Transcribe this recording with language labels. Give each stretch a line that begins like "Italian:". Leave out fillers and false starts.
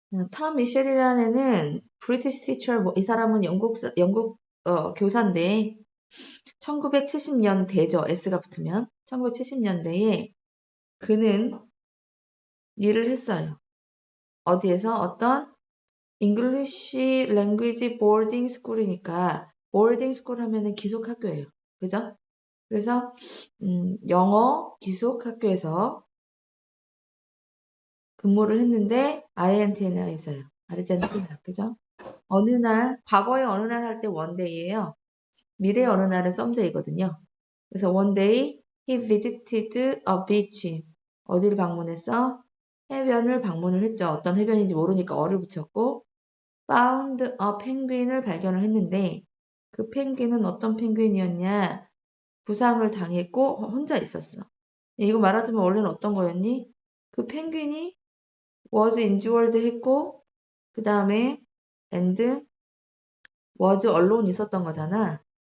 Korean: 톰 미셸이라는 애는 브리티시 티처, 이 사람은 영국 교사인데 1970년대죠. S가 붙으면 1970년대에 그는 일을 했어요. 어디에서? 어떤
English: English Language Boarding School
Korean: 이니까
English: boarding school
Korean: 하면은 기숙학교예요. 그죠? 그래서 영어 기숙학교에서 근무를 했는데 아르헨티나에서요. 아르헨티나. 그죠? 어느 날, 과거에 어느 날 할 때 원데이예요. 미래 어느 날은 썸데이거든요.
English: 그래서 one day he visited a beach.
Korean: 어디를 방문했어? 해변을 방문을 했죠. 어떤 해변인지 모르니까 어를 붙였고
English: found a penguin
Korean: 을 발견을 했는데 그 펭귄은 어떤 펭귄이었냐? 부상을 당했고 혼자 있었어. 이거 말하자면 원래는 어떤 거였니? 그 펭귄이
English: was injured
Korean: 했고 그 다음에
English: and was alone
Korean: 있었던 거잖아.